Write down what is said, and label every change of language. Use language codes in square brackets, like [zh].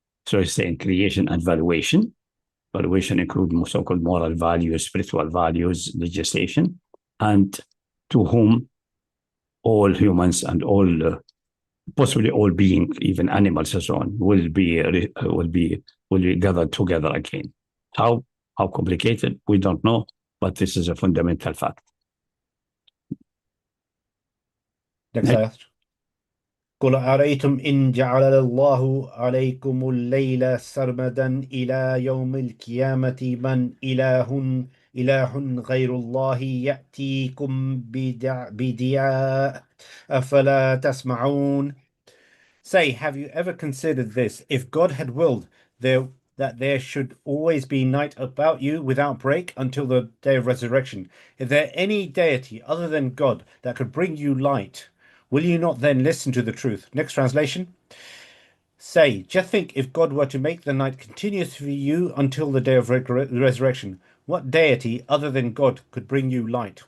[en] So it's saying creation and valuation. Valuation includes so-called moral values, spiritual values, legislation, and to whom all humans and all possibly all beings, even animals and so on, will be gathered together again. How complicated, we don't know, but this is a fundamental fact. Next ayah. [ar] قل أرأيتم إن جعل الله عليكم الليل سرمدا إلى يوم القيامة من إله غير الله يأتيكم بدياء أفلا تسمعون. [en] Say, have you ever considered this? If God had willed that there should always be night about you without break until the day of resurrection, is there any deity other than God that could bring you light? Will you not then listen to the truth? Next translation. Say, just think if God were to make the night continuous for you until the day of resurrection, what deity other than God could bring you light?